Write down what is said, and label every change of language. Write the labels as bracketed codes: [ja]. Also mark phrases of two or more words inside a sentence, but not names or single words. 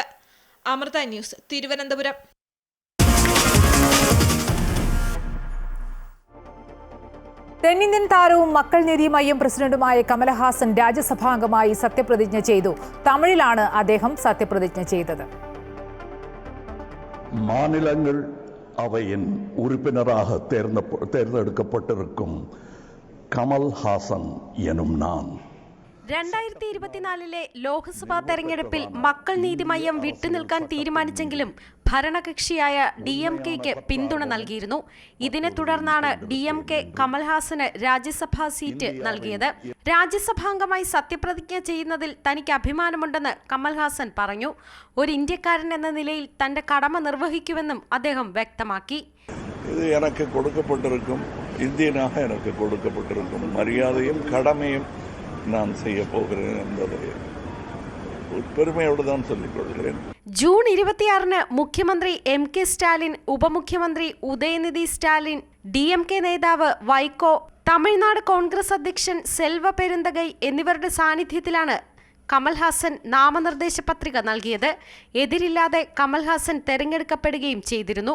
[ml] അമൃത ന്യൂസ്, തിരുവനന്തപുരം. തെന്നിന്ത്യൻ താരവും മക്കൾ നീതി മയ്യം പ്രസിഡന്റുമായ കമലഹാസൻ രാജ്യസഭാംഗമായി സത്യപ്രതിജ്ഞ ചെയ്തു. തമിഴിലാണ് അദ്ദേഹം സത്യപ്രതിജ്ഞ ചെയ്തത്. [ta] மாநிலங்கள் அவையின் உறுப்பினராக தேர்ந்தெடுக்கப்பட்டிருக்கும் [ml] കമൽഹാസൻ എന്നും ഞാൻ 2024 ലോക്സഭാ തെരഞ്ഞെടുപ്പിൽ മക്കൾ നീതി മയ്യം വിട്ടുനിൽക്കാൻ തീരുമാനിച്ചെങ്കിലും ഭരണകക്ഷിയായ DMKയ്ക്ക് പിന്തുണ നൽകിയിരുന്നു. ഇതിനെ തുടർന്നാണ് DMK കമൽഹാസന് രാജ്യസഭാ സീറ്റ് നൽകിയത്. രാജ്യസഭാംഗമായി സത്യപ്രതിജ്ഞ ചെയ്യുന്നതിൽ തനിക്ക് അഭിമാനമുണ്ടെന്ന് കമൽഹാസൻ പറഞ്ഞു. ഒരു ഇന്ത്യക്കാരൻ എന്ന നിലയിൽ തന്റെ കടമ നിർവഹിക്കുമെന്നും അദ്ദേഹം വ്യക്തമാക്കി. ഇത് എനിക്ക് കൊടുക്കപ്പെട്ടിരിക്കും, [ta] ഇന്ത്യനാக எனக்கு கொடுக்கப்பட்டிருக்கும் மரியாதையும் கடமையும் நான் செய்ய போகிறேன் என்பதை பெருமையோடு தான் சொல்லிக் கொள்கிறேன். [ml] ജൂൺ 26 മുഖ്യമന്ത്രി MK സ്റ്റാലിൻ, ഉപമുഖ്യമന്ത്രി ഉദയനിധി സ്റ്റാലിൻ, DMK നേതാവ് വൈക്കോ, തമിഴ്നാട് കോൺഗ്രസ് അധ്യക്ഷൻ സെൽവ പെരുന്തകൈ എന്നിവരുടെ സാന്നിധ്യത്തിലാണ് കമൽഹാസൻ നാമനിർദ്ദേശ പത്രിക നൽകിയത്. എതിരില്ലാതെ കമൽഹാസൻ തെരഞ്ഞെടുക്കപ്പെടുകയും ചെയ്തിരുന്നു.